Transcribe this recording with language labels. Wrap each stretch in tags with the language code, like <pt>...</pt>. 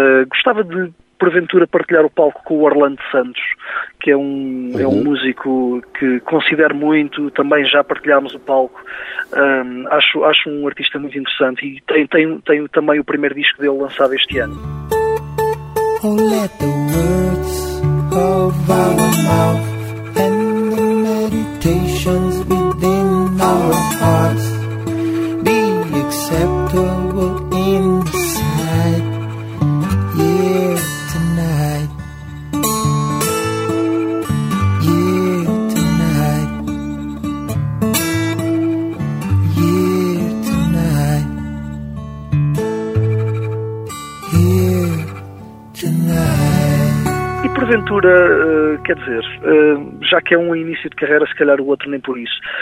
<pt>Gostava de, porventura, partilhar o palco com o Orlando Santos, que é um músico que considero muito, também já partilhámos o palco. Acho um artista muito interessante e tem também o primeiro disco dele lançado este ano.</pt> <en>Oh, let the words of our mouth and the meditations within our hearts be acceptable in the sight, yeah, tonight, yeah, tonight, yeah, tonight, yeah, tonight.</en> <pt>E porventura, quer dizer, já que é um início de carreira, se calhar o outro nem por isso.</pt>